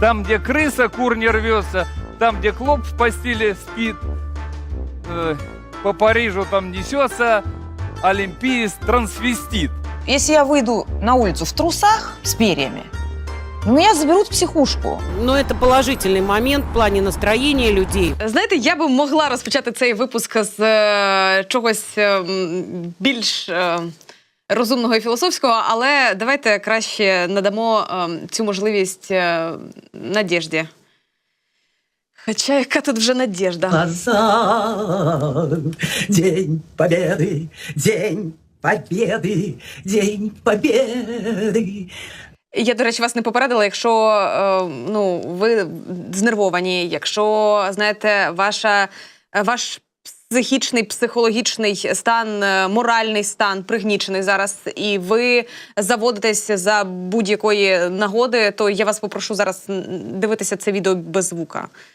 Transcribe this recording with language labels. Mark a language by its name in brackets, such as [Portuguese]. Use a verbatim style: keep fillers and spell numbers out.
[Russian] Там, где крыса, кур не рвется. Там, где клоп в постели спит. Э, по Парижу там несется олимпиец-трансвестит. Если я выйду на улицу в трусах с перьями, меня заберуть в психушку. [Ukrainian] Ну, это положительний момент в плані настроєння людей. Знаєте, я би могла розпочати цей випуск з е, чогось е, більш е, розумного і філософського, але давайте краще надамо е, цю можливість е, надіжді. Хоча яка тут вже надіжда? [Russian] Назад, день победы, день победы, день победы. [Ukrainian] Я, до речі, вас не попередила, якщо е, ну, ви знервовані, якщо, знаєте, ваша, ваш психічний, психологічний стан, моральний стан пригнічений зараз, і ви заводитесь за будь-якої нагоди, то я вас попрошу зараз дивитися це відео без звука.